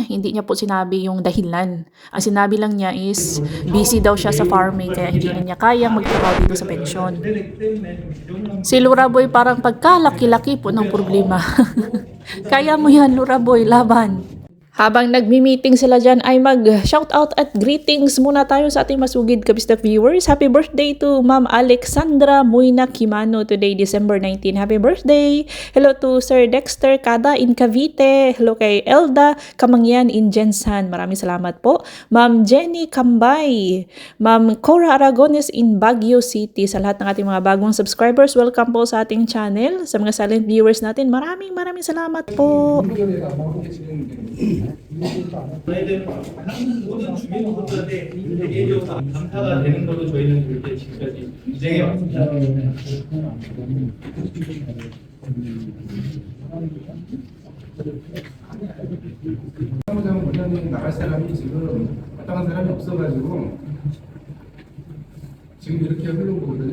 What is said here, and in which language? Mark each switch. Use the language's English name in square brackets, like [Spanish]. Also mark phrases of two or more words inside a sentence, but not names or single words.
[Filipino] Hindi niya po sinabi yung dahilan. Ang sinabi lang niya is busy daw siya sa farming kaya hindi na niya kayang magtrabaho dito sa pensyon. Si Luraboy parang pagkalaki-laki po ng problema. Kaya mo yan, Luraboy, laban. Habang nagmi-meeting sila dyan ay mag-shoutout at greetings muna tayo sa ating masugid kabistak viewers. [English] Happy birthday to Ma'am Alexandra Muyna Kimano today, December 19. Happy birthday! Hello to Sir Dexter Kada in Cavite. [Filipino] Hello kay Elda Kamangyan in Jensan. Maraming salamat po. Ma'am Jenny Kambay. Ma'am Cora Aragones in Baguio City. Sa lahat ng ating mga bagong subscribers, welcome po sa ating channel. Sa mga [English] silent viewers [Filipino] natin, maraming salamat po. [Korean] 저희들 모든 주민분들한테 대개적으로 감사가 되는 걸로 저희는 그렇게 지금까지 진행해 왔습니다. 사무장 원장님 나갈 사람이 지금 마땅한 사람이 없어가지고 지금 이렇게 흐르는 거거든요.